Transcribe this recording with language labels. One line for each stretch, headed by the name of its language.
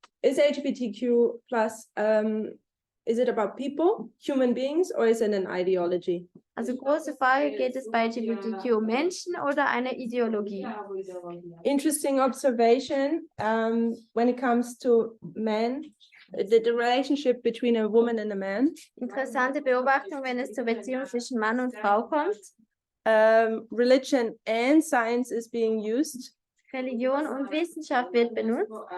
English: is LGBTQ plus, is it about people, human beings, or is it an ideology?
German: Also große Frage, geht es bei LGBTQ um Menschen oder eine Ideologie?
English: Interesting observation when it comes to men, the relationship between a woman and a man.
German: Interessante Beobachtung, wenn es zur Beziehung zwischen Mann und Frau kommt.
English: Religion and science is being used.
German: Religion und Wissenschaft wird benutzt.